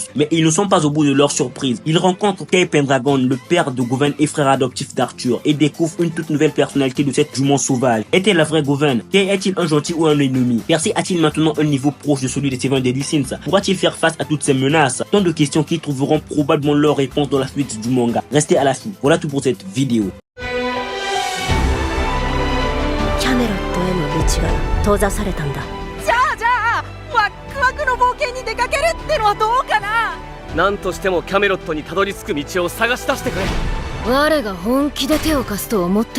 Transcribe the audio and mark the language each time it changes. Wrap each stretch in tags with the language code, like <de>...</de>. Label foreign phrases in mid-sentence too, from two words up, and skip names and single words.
<fr>Mais ils ne sont pas au bout de leur surprise. Ils rencontrent Kay Pendragon, le père de Govan et frère adoptif d'Arthur, et découvrent une toute nouvelle personnalité de cette jument sauvage. Est-elle la vraie Govan? Kay est-il un gentil ou un ennemi? Percy a-t-il maintenant un niveau proche de celui de Seven Deadly Sins? Pourra-t-il faire face à toutes ces menaces? Tant de questions qui trouveront probablement leur réponse dans la suite du manga. Restez à l'affût. Voilà tout pour cette vidéo.</fr> <ja>キャメロットへの道が閉ざされたんだ。じゃあワクワクの冒険に出かけるってのはどうかな。何としてもキャメロットにたどり着く道を探し出してくれ。我が本気で手を貸すと思っているのか？</ja>